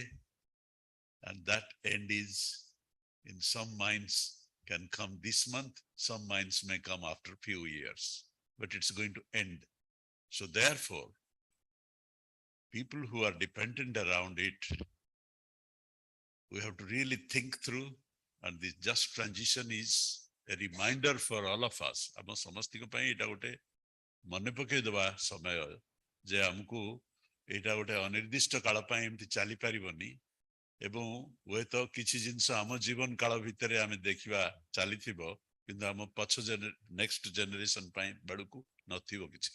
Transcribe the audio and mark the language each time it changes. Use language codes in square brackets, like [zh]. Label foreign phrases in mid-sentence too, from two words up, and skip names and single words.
[en] And that end is, in some mines can come this month, some mines may come after a few years, but it's going to end. So therefore, people who are dependent around it, we have to really think through, and this just transition is a reminder for all of us. [or] ଆମ ସମସ୍ତଙ୍କ ପାଇଁ ଏଇଟା ଗୋଟେ ମନେ ପକେଇ ଦେବା ସମୟ ଯେ ଆମକୁ ଏଇଟା ଗୋଟେ ଅନିର୍ଦ୍ଦିଷ୍ଟ କାଳ ପାଇଁ ଏମିତି ଚାଲିପାରିବନି ଏବଂ ହୁଏତ କିଛି ଜିନିଷ ଆମ ଜୀବନ କାଳ ଭିତରେ ଆମେ ଦେଖିବା ଚାଲିଥିବ କିନ୍ତୁ ଆମ ପଛ [en] next generation [or] ପାଇଁ ବେଳକୁ ନଥିବ କିଛି।